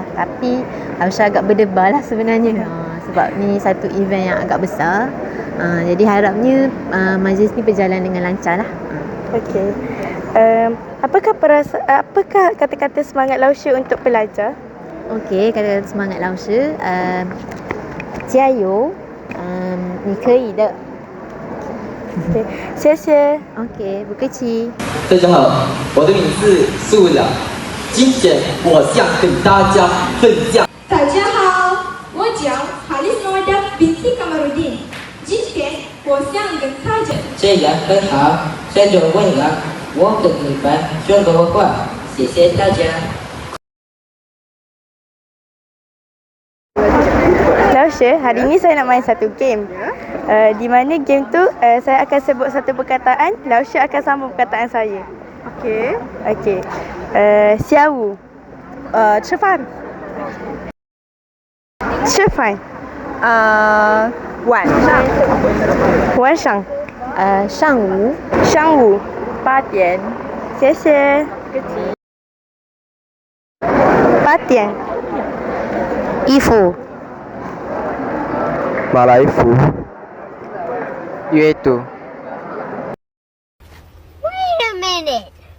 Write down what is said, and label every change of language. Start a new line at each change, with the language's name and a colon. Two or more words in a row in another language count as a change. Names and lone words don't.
Malay: Tapi Lausha agak berdebar lah sebenarnya. Sebab ni satu event yang agak besar. Jadi harapnya majlis ni berjalan dengan lancar lah. Okey. Apakah kata-kata semangat Lausha untuk pelajar? Okey, kata-kata semangat Lausha,
Chinese: 加油，你可以的。 Okay. 谢谢。 OK，不客气。大家好，我的名字是苏良，今天我想跟大家分享。大家好，我叫哈里斯诺达 binti Kamarudin。今天我想跟大家。 Saya berhak saya jawablah 我的一般说的话，谢谢大家。
Malay: Lausha, hari ini saya nak main satu game. Di mana game tu saya akan sebut satu perkataan, Lausha akan sambung perkataan saya. Okey. Okey. Xiawu.
Chinese: 吃饭。吃饭。晚上。晚上。上午。上午。 8点。谢谢。8点。衣服。马来服。阅读。
English: Wait a minute.